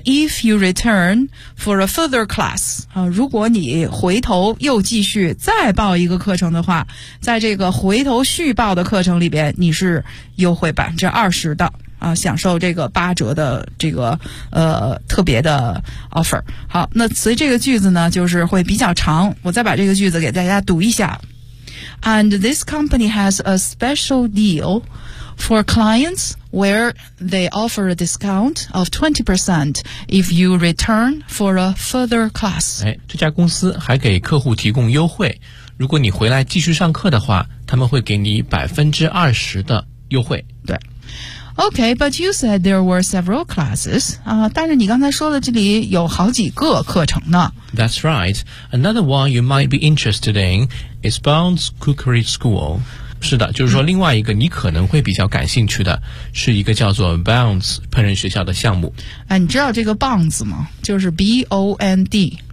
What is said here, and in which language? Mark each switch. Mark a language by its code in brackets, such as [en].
[en] If you return for a further class [zh] 啊，如果你回头又继续再报一个课程的话，在这个回头续报的课程里边，你是优惠百分之二十的啊，享受这个八折的这个特别的 offer。好，那所以这个句子呢就是会比较长，我再把这个句子给大家读一下。 [en] And this company has a special deal for clients where they offer a discount of 20% if you return for a further class。 [zh] 哎，这家公司还给客户提供优惠，如果你回来继续上课的话，他们会给你百分之二十的优惠。对。 [en] Okay, but you said there were several classes. [zh] 但是你刚才说的这里有好几个课程呢。 [en] That's right. Another one you might be interested in is Bond's Cookery School. [zh] 是的，就是说另外一个你可能会比较感兴趣的是一个叫做 Bond's 烹饪学校的项目。哎，你知道这个 Bond's 吗？就是 B-O-N-D。